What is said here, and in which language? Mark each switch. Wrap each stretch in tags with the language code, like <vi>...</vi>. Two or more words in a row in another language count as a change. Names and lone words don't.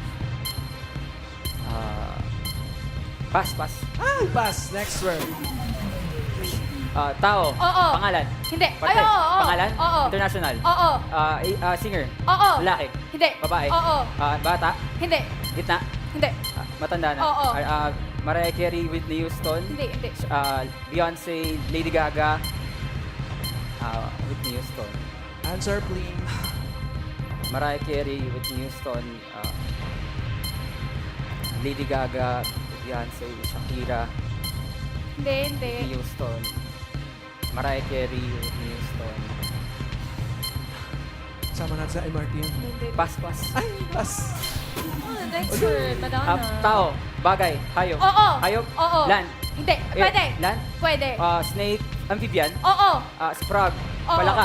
<en>pass, Ay, pass. Next word.</en> <tl>tao, Oo. pangalan, Hindi. parte, Ay, oo. pangalan, Oo.</tl> <en>international, Oo. singer, Oo.</en> <tl>lalaki, Hindi. babae, Oo. bata, Hindi. gitna, Hindi. matanda na. Oo. Mariah Carey, Whitney Houston. Hindi. Beyoncé, Lady Gaga. Whitney Houston.</tl> <en>Answer, please.</en> <tl>Mariah Carey, Whitney Houston. Lady Gaga, Beyoncé, Shakira, Hindi. Whitney Houston. Mariah Carey, Whitney Houston. Sama natin sa MRT yun.</tl> <en>Pass. Ay, pass. Next word. Madonna.</en> <tl>Tao, bagay, hayop. Oo. Hayop, Oo.</tl> <en>land.</en> <tl>Hindi. Pwede.</tl> <en>Land.</en> <tl>Pwede.</tl> <en>Snake, amphibian.</en> <tl>Oo.</tl> <en>Frog,</en> <tl>Oo. palaka.</tl>